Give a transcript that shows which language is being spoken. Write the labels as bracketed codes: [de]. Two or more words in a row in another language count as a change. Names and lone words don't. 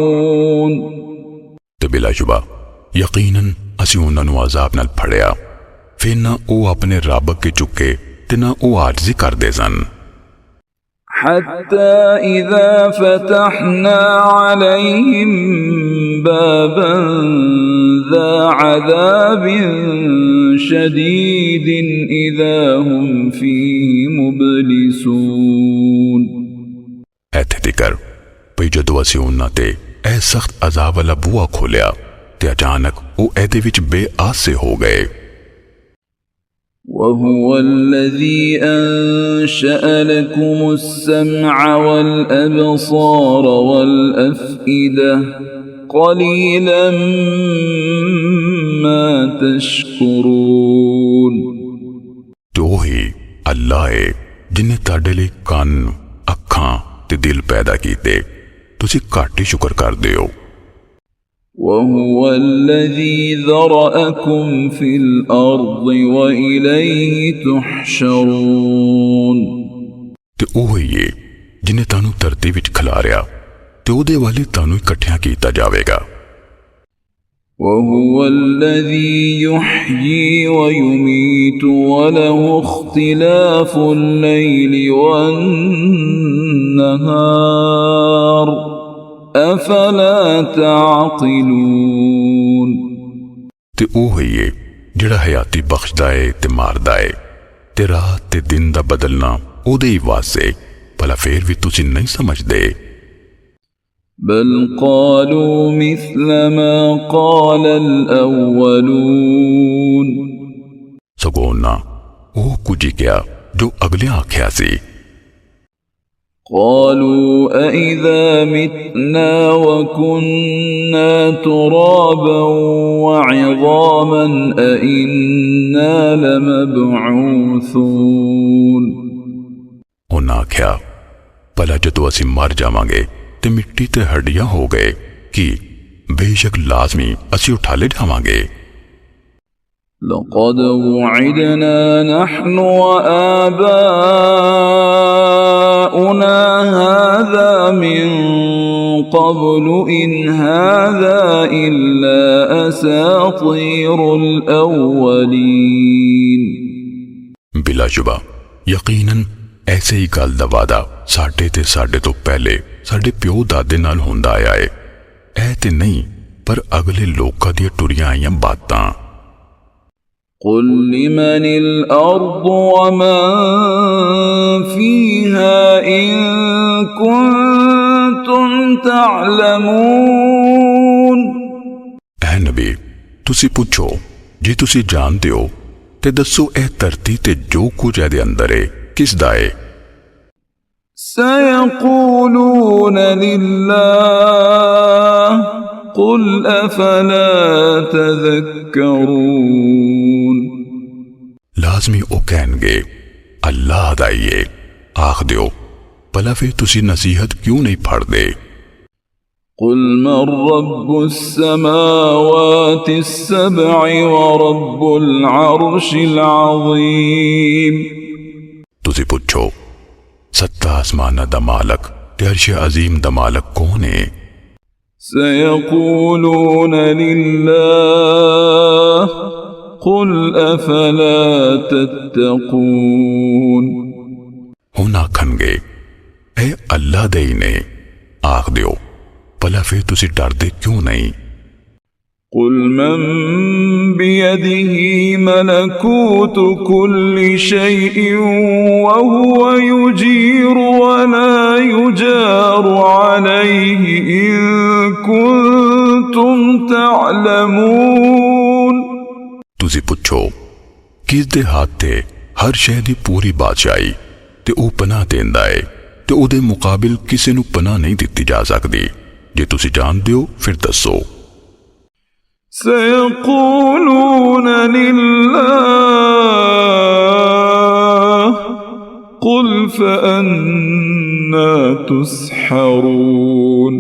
[pa] ਤੇ ਬਿਲਾਸ਼ੁਬਾ ਯਕੀਨਨ ਅਸੀ ਉਨ੍ਹਾਂ ਨੂੰ ਅਜ਼ਾਬ ਨਾਲ ਫੜਿਆ, ਫਿਰ ਨਾ ਵੋ ਅਪਣੇ ਰੱਬ ਅੱਗੇ ਝੁਕੇ ਤੇ ਨਾ ਵੋ ਆਜਿਜ਼ੀ ਕਰਦੇ ਸਨ। [ar] حتى إذا فتحنا عليهم بابا ذا عذاب شديد إذا هم فيه مبلسون. [pa] ਇੱਥੇ ਤਿਕਰ ਭਈ ਜਦੋਂ ਅਸੀਂ ਉਨ੍ਹਾਂ ਤੇ ਐ ਸਖ਼ਤ ਅਜ਼ਾਬ ਵਾਲਾ ਬੂਹਾ ਖੋਲ੍ਹਿਆ ਤੇ ਅਚਾਨਕ ਵੋ ਐਦੇ ਵਿੱਚ ਬੇਆਸ ਸੇ ਹੋ ਗਏ। [ar] وهو الذي أنشأ لكم السمع والأبصار والأفئدة قليلا ما تشكرون. [pa] ਤੋ ਹੀ ਅੱਲਾਹ ਹੈ ਜਿਨ੍ਹੇਂ ਤੁਹਾਡੇ ਲਈ ਕਾਨ, ਅੱਖਾਂ ਤੇ ਦਿਲ ਪੈਦਾ ਕੀਤੇ, ਤੁਸੀਂ ਘੱਟ ਹੀ ਸ਼ੁਕਰ ਕਰਦੇ ਹੋ। [ar] وهو الذي ذرأكم في الأرض وإليه تحشرون. [pa] ਤੇ ਓਹ ਹੀ ਹੈ ਜਿਨ੍ਹੇਂ ਤਾਨੂ ਧਰਤੀ ਵਿੱਚ ਖਿਲਾਰਿਆ ਤੇ ਓਹਦੇ ਵਾਲੇ ਤਾਨੂ ਇਕੱਠਿਆਂ ਕੀਤਾ ਜਾਵੇਗਾ। [ar] وهو الذي يحيي ويميت وله اختلاف الليل والنهار أفلا تعقلون. [pa] ਤੇ ਓਹ ਹੀ ਹੈ ਜਿਹੜਾ ਹਯਾਤੀ ਬਖ਼ਸ਼ਦਾ ਹੈ ਤੇ ਮਾਰਦਾ ਹੈ ਤੇ ਰਾਤ ਤੇ ਦਿਨ ਦਾ ਬਦਲਣਾ ਓਹਦੇ ਹੀ ਵਾਸਤੇ, ਭਲਾ ਫਿਰ ਭੀ ਤੁਸੀਂ ਨਹੀਂ ਸਮਝਦੇ। [ar] بل قالوا مثل ما قال الأولون. [pa] ਸਗੋਂ ਨਾ ਓਹ ਕੁਝ ਹੀ ਕਿਆ ਜੋ ਅਗਲੇ ਆਖਿਆ ਸੀ। [ar] قالوا أإذا متنا وكنا ترابا وعظاما أإنا لمبعوثون. [pa] ਉਨ੍ਹਾਂ ਆਖਿਆ, ਭਲਾ ਜਦੋਂ ਅਸੀਂ ਮਰ ਜਾਵਾਂਗੇ ਤੇ ਮਿੱਟੀ ਤੇ ਹੱਡੀਆਂ ਹੋ ਗਏ ਕਿ ਬੇਸ਼ੱਕ ਲਾਜ਼ਮੀ ਅਸੀਂ ਉਠਾ ਲੇ ਜਾਵਾਂਗੇ। [ar] لقد وعدنا نحن وآباؤنا هذا من قبل إن هذا إلا أساطير الأولين. [pa] ਬਿਲਾਸ਼ੁਬਾ ਯਕੀਨਨ ਐਸੇ ਹੀ ਗੱਲ ਦਾ ਵਾਦਾ ਸਾਡੇ ਤੇ ਸਾਡੇ ਤੋ ਪਹਿਲੇ ਸਾਡੇ ਪਿਓ ਦਾਦੇ ਨਾਲ ਹੁੰਦਾ ਆਇਆ ਹੈ। ਐ ਤੇ ਨਹੀਂ ਪਰ ਅਗਲੇ ਲੋਕਾਂ ਦੀ ਟੁਰੀਆਂ ਆਈਆਂ ਬਾਤਾਂ। [ar] قل لمن الأرض ومن فيها إن كنتم تعلمون. [pa] ਐ ਨਬੀ ਤੁਸੀ ਪੁੱਛੋ ਜੇ ਤੁਸੀ ਜਾਣਦੇ ਹੋ ਤੇ ਦੱਸੋ ਐ ਧਰਤੀ ਤੇ ਜੋ ਕੁਝ ਐਦੇ ਅੰਦਰ ਹੈ ਕਿਸ ਦਾ ਹੈ। [ar] سيقولون لله قل أفلا تذكرون. [pa] ਲਾਜ਼ਮੀ ਓ ਕਹਿਣਗੇ ਅੱਲਾਹ ਦਾ ਹੀ ਹੈ। ਆਖ ਦਿਓ ਭਲਾ ਫਿਰ ਤੁਸੀ ਨਸੀਹਤ ਕਿਉਂ ਨਹੀਂ ਫੜਦੇ। [ar] قل من رب السماوات السبع ورب العرش العظيم. [pa] ਤੁਸੀ ਪੁੱਛੋ ਸੱਤਾ ਆਸਮਾਨਾ ਦਾ ਮਾਲਕ ਤੇ ਅਰਸ਼ ਅਜੀਮ ਦਾ ਮਾਲਕ ਕੌਣ ਹੈ। [ar] سيقولون لله قل أفلا تتقون. [pa] ਹੁਣ ਆਖਣਗੇ ਐ ਅੱਲਾਹ ਦੇ ਹੀ ਨੇ। ਆਖ ਦਿਓ ਭਲਾ ਫਿਰ ਤੁਸੀ ਡਰਦੇ ਕਿਉਂ ਨਹੀਂ। [ar] قل من بيده ملكوت كل شيء وهو يجير ولا يجار عليه إن كنتم تعلمون. [pa] ਤੁਸੀ ਪੁੱਛੋ ਕਿਸ ਦੇ ਹਾਥ ਤੇ ਹਰ ਸ਼ੈ ਦੀ ਪੂਰੀ ਬਾਦਸ਼ਾਹੀ ਤੇ ਓ ਪਨਾਹ ਦੇਂਦਾ ਹੈ ਤੇ ਓਦੇ ਮੁਕਾਬਿਲ ਕਿਸੇ ਨੂ ਪਨਾਹ ਨਹੀਂ ਦਿੱਤੀ ਜਾ ਸਕਦੀ। ਜੇ ਤੁਸੀ ਜਾਣਦੇ ਹੋ ਫਿਰ ਦੱਸੋ। [ar] سيقولون لله قل فأنى تسحرون.